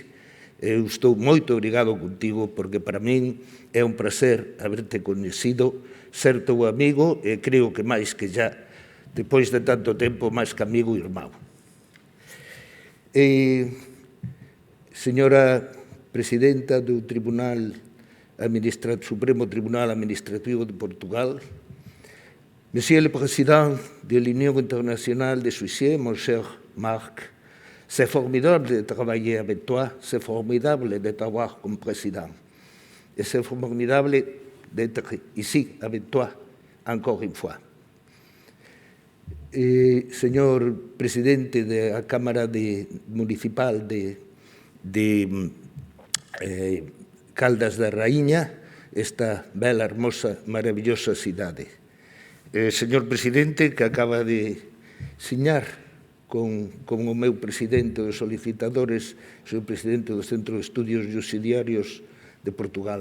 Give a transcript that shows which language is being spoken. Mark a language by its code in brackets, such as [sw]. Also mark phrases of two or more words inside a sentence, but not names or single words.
[gl] Eu estou moito obrigado contigo, porque para min é un prazer haberte coñecido, ser teu amigo, e creo que máis que já, depois de tanto tempo, máis que amigo e irmão. Señora Presidenta do Tribunal Supremo Tribunal Administrativo de Portugal, [fr] Monsieur le Président de l'Union internationale des huissiers, mon cher Marc, c'est formidable de travailler avec toi, c'est formidable de t'avoir comme président. Et c'est formidable d'être ici avec toi, encore une fois. [gl] Señor presidente de la Cámara Municipal de Caldas da Raíña, esta bela, hermosa, maravillosa cidade. Señor presidente, que acaba de siñar con o meu presidente dos solicitadores, señor presidente do Centro de Estudios Subsidiarios de Portugal.